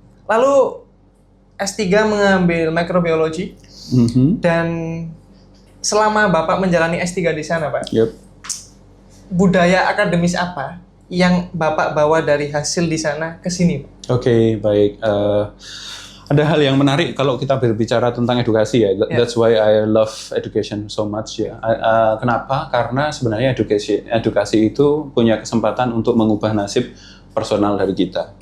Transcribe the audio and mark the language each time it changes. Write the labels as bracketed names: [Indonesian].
[Indonesian] Lalu S3 mengambil mikrobiologi dan selama Bapak menjalani S3 di sana, Pak, budaya akademis apa yang Bapak bawa dari hasil di sana ke sini, Pak? Oke, baik. Ada hal yang menarik kalau kita berbicara tentang edukasi ya. [English] That's why I love education so much ya. [Indonesian] Kenapa? Karena sebenarnya edukasi itu punya kesempatan untuk mengubah nasib personal dari kita.